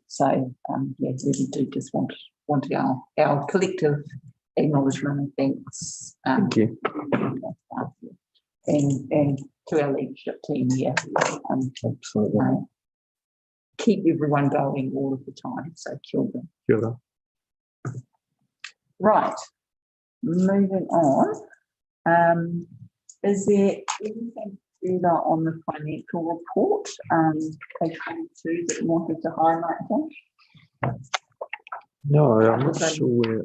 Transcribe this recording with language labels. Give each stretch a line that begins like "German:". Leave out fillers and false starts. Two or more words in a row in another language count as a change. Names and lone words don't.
English: So really do just want our collective acknowledgement and thanks. Thank you. And to our leadership team here. Absolutely. Keep everyone going all of the time. So
Māori: kia ora. Kia ora.
English: Right, moving on. Is there anything further on the financial report, page 22, that you wanted to highlight? No, I'm not sure where.